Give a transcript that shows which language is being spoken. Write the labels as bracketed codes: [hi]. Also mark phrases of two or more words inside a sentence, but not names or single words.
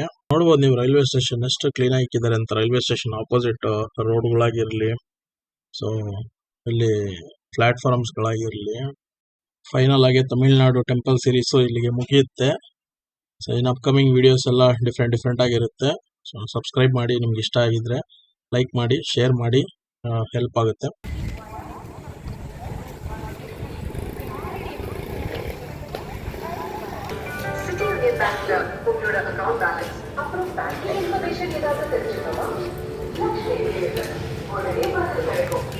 [kn] ನೋಡ್ಬೋದು ನೀವು [en] railway station [kn] ಎಷ್ಟು ಕ್ಲೀನ್ ಆಗಿದ್ದಾರೆ ಅಂತ. [en] railway station opposite [kn] ರೋಡ್ಗಳಾಗಿರ್ಲಿ, ಸೊ ಇಲ್ಲಿ ಪ್ಲಾಟ್ಫಾರ್ಮ್ಸ್ಗಳಾಗಿರ್ಲಿ. ಫೈನಲ್ ಆಗಿ ತಮಿಳ್ನಾಡು [en] temple series [kn] ಇಲ್ಲಿಗೆ ಮುಗಿಯುತ್ತೆ. [en] so in upcoming videos [kn] ಎಲ್ಲ ಡಿಫ್ರೆಂಟ್ ಆಗಿರುತ್ತೆ. ಸೊ ಸಬ್ಸ್ಕ್ರೈಬ್ ಮಾಡಿ, ನಿಮ್ಗೆ ಇಷ್ಟ ಆಗಿದ್ರೆ ಲೈಕ್ ಮಾಡಿ, ಶೇರ್ ಮಾಡಿ, ಹೆಲ್ಪ್ ಆಗುತ್ತೆ. [ta] உங்களோட [en] account balance [ta] அப்புறம் [en] bank information [ta] ஏதாவது தெரிஞ்சுக்கணுமா? உடனே பார்த்து கிடைக்கும்.